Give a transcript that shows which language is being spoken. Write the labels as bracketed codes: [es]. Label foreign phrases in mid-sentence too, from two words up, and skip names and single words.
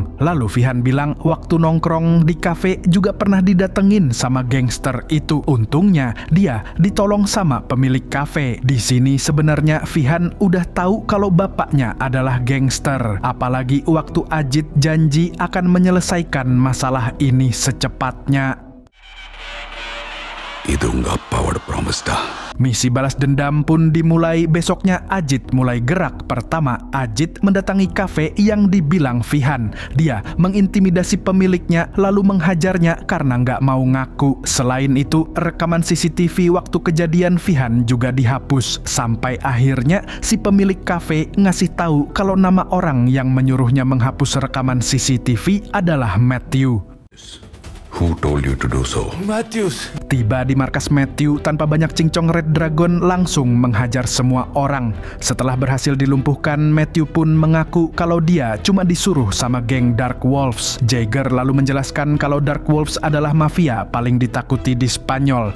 [id] Lalu Fihan bilang waktu nongkrong di kafe juga pernah didatengin sama gangster itu. Untungnya dia ditolong sama pemilik kafe. Di sini sebenarnya Fihan udah tahu kalau bapaknya adalah gangster. Apalagi waktu Ajit janji akan menyelesaikan masalah ini secepatnya. [ta] இது உங்க அப்பாவோட ப்ராமிஸ் தான். [id] Misi balas dendam pun dimulai. Besoknya Ajit mulai gerak. Pertama, Ajit mendatangi kafe yang dibilang Fihan. Dia mengintimidasi pemiliknya lalu menghajarnya karena nggak mau ngaku. Selain itu, rekaman CCTV waktu kejadian Fihan juga dihapus. Sampai akhirnya si pemilik kafe ngasih tahu kalau nama orang yang menyuruhnya menghapus rekaman CCTV adalah Matthew. [en] Who told you to do so? Matthews. [id] Tiba di markas Matthew tanpa banyak cincong, Red Dragon langsung menghajar semua orang. Setelah berhasil dilumpuhkan, Matthew pun mengaku kalau dia cuma disuruh sama geng Dark Wolves. Jagger lalu menjelaskan kalau Dark Wolves adalah mafia paling ditakuti di Spanyol.